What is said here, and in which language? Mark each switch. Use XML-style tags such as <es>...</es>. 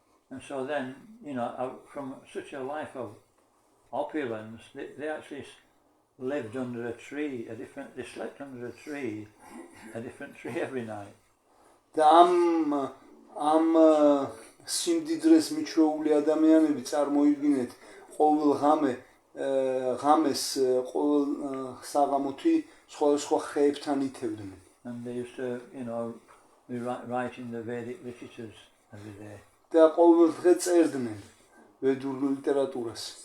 <en>And so then, you know, from such a life of opulence, they actually lived under a tree, they slept under a tree every night.</en> <ka>და ამ სიმდიდრეს მიჩვეული ადამიანები წარმოიდგინეთ ყოველ ღამეს ყოველ საღამოთი სხვა ხეებთან ითევდნენ.</ka> <en>And they used to, you know, be writing the Vedic literatures every day.</en> <ka>და ყოველ დღე წერდნენ ვედურ ლიტერატურას.</ka>